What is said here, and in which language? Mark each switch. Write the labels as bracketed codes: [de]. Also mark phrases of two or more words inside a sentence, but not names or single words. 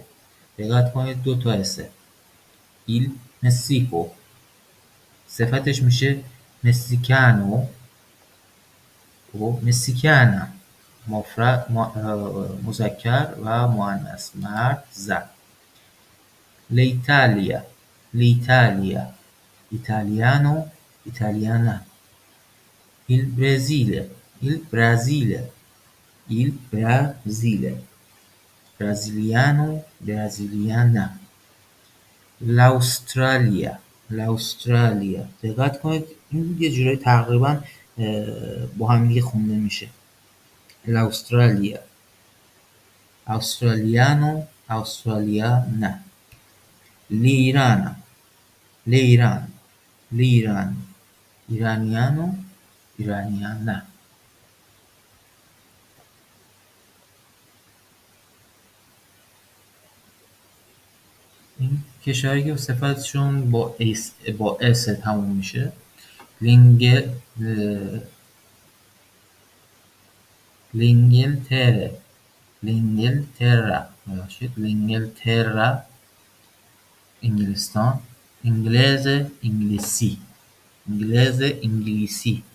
[fa] دقت کنید دو تا اسه، [it] il Messico. [fa] صفتش میشه مسیکانو و مسیکانا، مذکر و مؤنث، مرد زن. [it] l'Italia، l'Italia، italiano، italiana. il Brasile، il Brasile، il Brasile، brasiliano، brasiliana. l'Australia، l'Australia. [fa] دقت کنید این یه جورایی تقریبا با هم دیگه خونده میشه. [it] l'Australia، australiano، australiana. l'Iran، l'Iran، l'Iran، iraniano، iraniana. [fa] این کشوری که صفتشون با اس تموم میشه. لینگلتره، لینگلترا، ببخشید لینگلترا انگلستان، انگلیسی، انگلیسی.